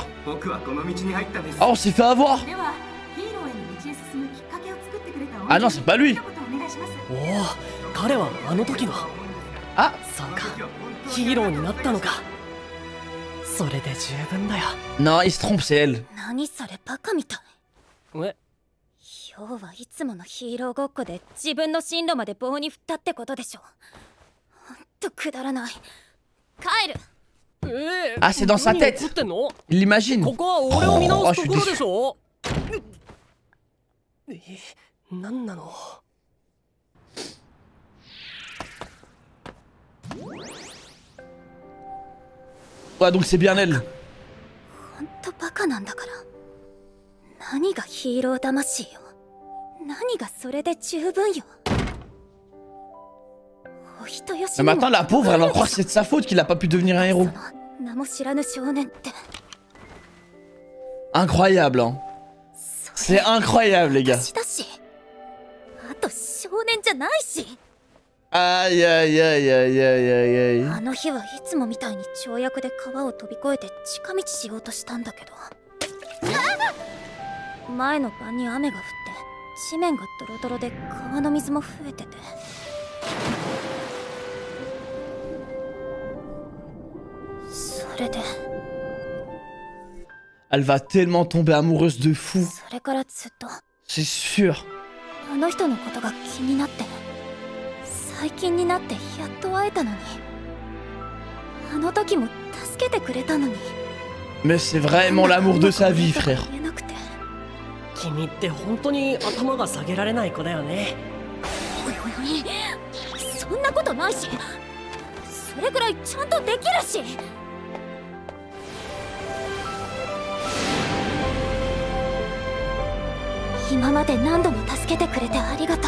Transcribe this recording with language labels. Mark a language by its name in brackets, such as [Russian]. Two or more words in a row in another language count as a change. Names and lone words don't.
[French] Ah, on s'est fait avoir. Ah non, c'est pas lui. Ah. Non, il se trompe, c'est elle. [Japanese] 今日はいつものヒーローごっこで自分の進路まで棒に振ったってことでしょ。ほんとくだらない。帰る。 [French] Ah, c'est dans sa tête. Il l'imagine. Oh, je suis déçu. Ouais, donc c'est bien elle. [Japanese] ほんとバカなんだから。何がヒーロー魂よ。何がそれで十分よ。お人よし。 [French] Mais maintenant, la pauvre, elle en croit que c'est de sa faute qu'il a pas pu devenir un héros. [Japanese] 名も知らぬ少年って。 [French] Incroyable, hein. C'est incroyable, les gars. [Japanese] あと少年じゃないし。 Aïe aïe aïe aïe aïe aïe aïe. あの日はいつもみたいに跳躍で川を飛び越えて近道しようとしたんだけど。前の晩に雨が降って地面がドロドロで川の水も増えてて。それで。 [French] Elle va tellement tomber amoureuse de fou. [Japanese] それからずっと。 [French] C'est sûr. [Japanese] あの人のことが気になって。最近になってやっと会えたのに。あの時も助けてくれたのに。 [French] Mais c'est vraiment l'amour de sa vie, frère. [Japanese] 君って本当に頭が下げられない子だよね。そんなことないし、それくらいちゃんとできるし。今まで何度も助けてくれてありがとう。